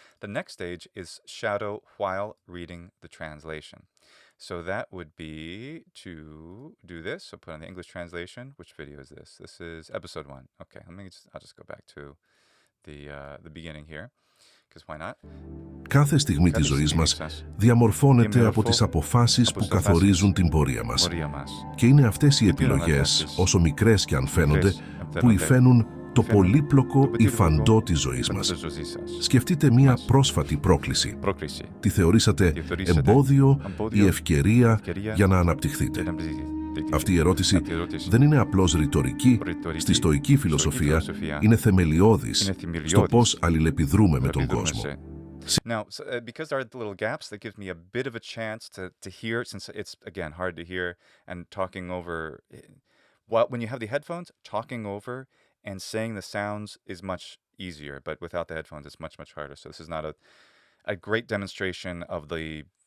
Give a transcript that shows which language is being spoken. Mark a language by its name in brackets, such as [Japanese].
[English] The next stage is shadow while reading the translation. So that would be to do this. So put on the English translation. Which video is this? This is episode 1. Okay, I'll just go back to the beginning here, because why not? [Greek] Κάθε στιγμή της ζωής μας διαμορφώνεται από τις αποφάσεις που καθορίζουν την πορεία μας. Και είναι αυτές οι επιλογές, όσο μικρές και αν φαίνονται, που υφαίνουν το πολύπλοκο υφαντό της ζωής μας. Σκεφτείτε μία πρόσφατη πρόκληση. Τι θεωρήσατε εμπόδιο ή ευκαιρία για να αναπτυχθείτε? Αυτή η ερώτηση δεν είναι απλώς ρητορική. Στη στοική φιλοσοφία είναι θεμελιώδης στο πώς αλληλεπιδρούμε με τον κόσμο. [English] Now, because there are the little gaps, that gives me a bit of a chance to hear, since it's, again, hard to hear, and talking over, when you have the headphones, talking over and saying the sounds is much easier, but without the headphones, it's much, much harder. So this is not a great demonstration of the